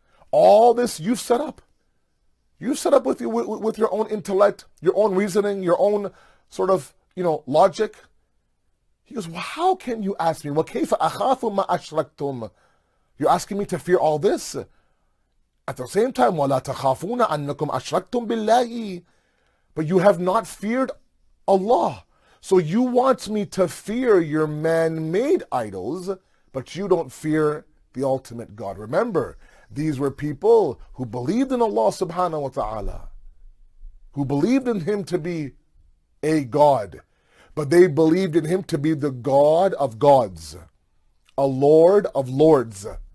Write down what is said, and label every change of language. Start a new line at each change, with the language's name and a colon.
English: All this you've set up. You've set up with your own intellect, your own reasoning, your own sort of, logic. He goes, well, how can you ask me?
Arabic: وَكَيْفَ أَخَافُ مَا أَشْرَكْتُمْ?
English: You're asking me to fear all this? At the same time,
Arabic: وَلَا تَخَافُونَ أَنَّكُمْ أَشْرَكْتُمْ بِاللَّهِ.
English: But you have not feared Allah. So you want me to fear your man-made idols, but you don't fear the ultimate God. Remember, these were people who believed in Allah subhanahu wa ta'ala, who believed in Him to be a God, but they believed in Him to be the God of gods, a Lord of lords.